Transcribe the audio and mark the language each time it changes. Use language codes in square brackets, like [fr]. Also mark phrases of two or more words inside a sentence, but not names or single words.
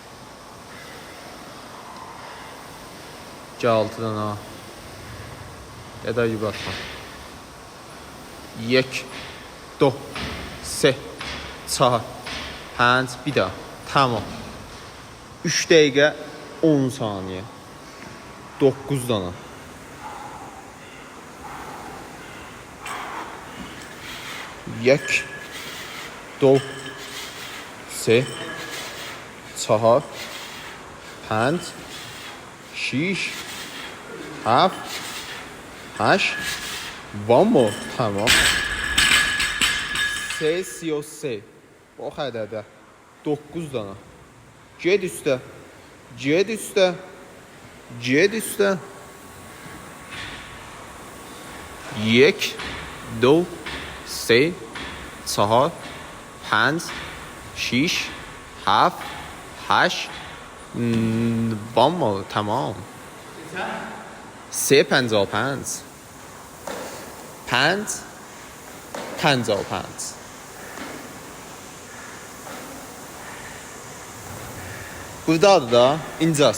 [az] Get 6-dan ha. ya da yubatma. 1 2 3 4 5 bir daha. Tamam. 3 dəqiqə 10 saniyə. 9 dana. [fa] یک دو سه چهار پنج شیش هفت هشت وامو تمام 333 [az] bax ədədə 9 dana. Get üstə. Get üstə. Get üstə. 1 2 3 4 5 6 7 8 [fa] بامو تمام [az] 355 5 55 Buradadır da, incas.